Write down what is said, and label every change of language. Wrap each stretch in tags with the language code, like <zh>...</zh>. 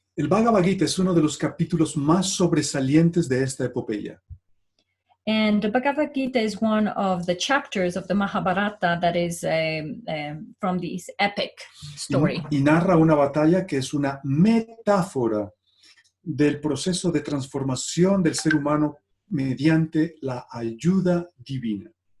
<es>El Bhagavad-Gita es uno de los capítulos más sobresalientes de esta epopeya.</es> <en>And the Bhagavad-Gita is one of the chapters of the Mahabharata that is from this epic story.</en> <es>Y narra una batalla que es una metáfora del proceso de transformación del ser humano mediante la ayuda divina.</es>